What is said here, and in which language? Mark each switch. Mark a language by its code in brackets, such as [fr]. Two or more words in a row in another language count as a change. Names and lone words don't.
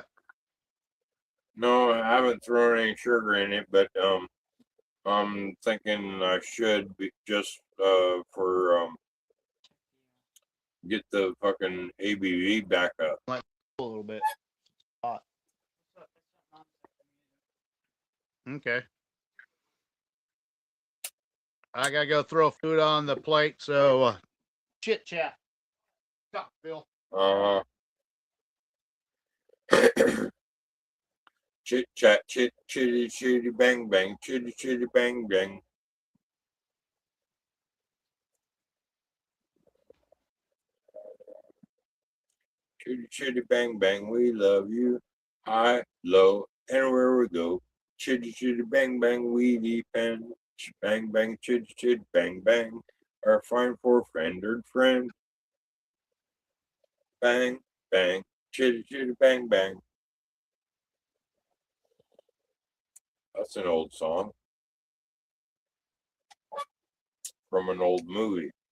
[en] No, I haven't thrown any sugar in it, but I'm thinking I should be just for get the fucking ABV back up. A little bit hot. Okay. I gotta go throw food on the plate, so chit chat. Talk, Phil. Chit chat, chitty chitty bang bang, chitty chitty bang bang. Chitty chitty bang bang, we love you. High, low, anywhere we go. Chitty chitty bang bang, we depend. Bang bang, chitty chitty bang bang. Our fine for friended friend. Bang bang, chitty chitty bang bang. That's an old song from an old movie.